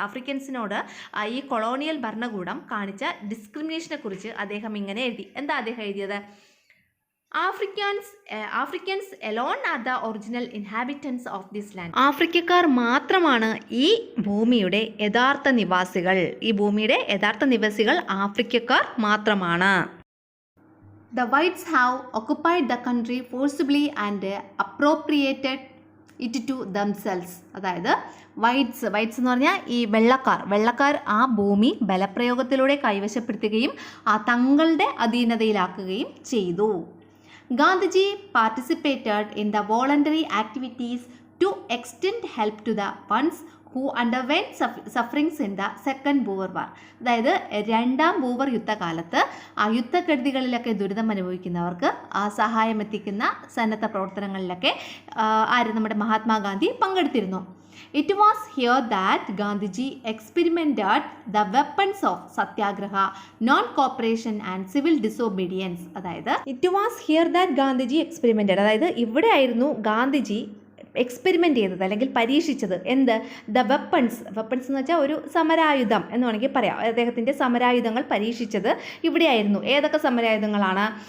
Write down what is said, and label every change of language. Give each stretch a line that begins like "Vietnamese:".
Malayalam: ആഫ്രിക്കൻസിനോട് ഈ കൊളോണിയൽ ഭരണകൂടം കാണിച്ച ഡിസ്ക്രിമിനേഷനെ കുറിച്ച് അദ്ദേഹം ഇങ്ങനെ എഴുതി. എന്താ അദ്ദേഹം എഴുതിയത്?
English: Africans alone are the original inhabitants of this land.
Malayalam: ആഫ്രിക്കക്കാർ മാത്രമാണ് ഈ ഭൂമിയുടെ യഥാർത്ഥ നിവാസികൾ. ഈ ഭൂമിയുടെ യഥാർത്ഥ നിവാസികൾ ആഫ്രിക്കക്കാർ മാത്രമാണ്.
English: The whites have occupied the country forcibly and appropriated it to themselves.
Malayalam: അതായത് വൈറ്റ്സ് എന്ന് പറഞ്ഞാൽ ഈ വെള്ളക്കാർ ആ ഭൂമി ബലപ്രയോഗത്തിലൂടെ കൈവശപ്പെടുത്തുകയും തങ്ങളുടെ അധീനതയിലാക്കുകയും ചെയ്തു.
English: Gandhiji participated in the voluntary activities to extend help to the ones who underwent sufferings in the second Boer war.
Malayalam: അതായത് രണ്ടാം ബൂവർ യുദ്ധകാലത്ത് ആ യുദ്ധക്കെടുതികളിലൊക്കെ ദുരിതം അനുഭവിക്കുന്നവർക്ക് സഹായം എത്തിക്കുന്ന സന്നദ്ധ പ്രവർത്തനങ്ങളിലൊക്കെ നമ്മുടെ മഹാത്മാഗാന്ധി പങ്കെടുത്തിരുന്നു.
English: It was here that Gandhiji experimented the weapons of satyagraha, non-cooperation and civil disobedience.
Malayalam: അതായത്
English: it was here that Gandhiji experimented,
Malayalam: അതായത് ഇവിടെയായിരുന്നു ഗാന്ധിജി എക്സ്പെരിമെൻ്റ് ചെയ്തത് അല്ലെങ്കിൽ പരീക്ഷിച്ചത്. എന്ത്? ദ വെപ്പൺസ് എന്ന് വെച്ചാൽ ഒരു സമരായുധം എന്ന് വേണമെങ്കിൽ പറയാം. അദ്ദേഹത്തിൻ്റെ സമരായുധങ്ങൾ പരീക്ഷിച്ചത് ഇവിടെയായിരുന്നു. ഏതൊക്കെ സമരായുധങ്ങളാണ്?